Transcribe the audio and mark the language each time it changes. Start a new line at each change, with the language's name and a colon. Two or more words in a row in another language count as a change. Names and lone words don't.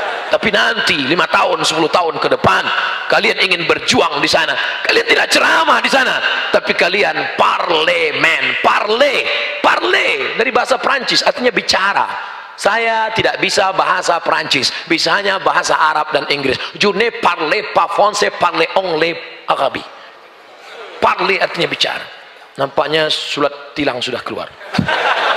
Indonesian: Tapi nanti 5 tahun, 10 tahun ke depan, kalian ingin berjuang di sana, kalian tidak ceramah di sana, tapi kalian parlemen. Parle dari bahasa Prancis artinya bicara. Saya tidak bisa bahasa Prancis, bisanya bahasa Arab dan Inggris.
French: Je ne parle pas français, parle anglais arabe.
Indonesian: Parle artinya bicara. Nampaknya surat tilang sudah keluar.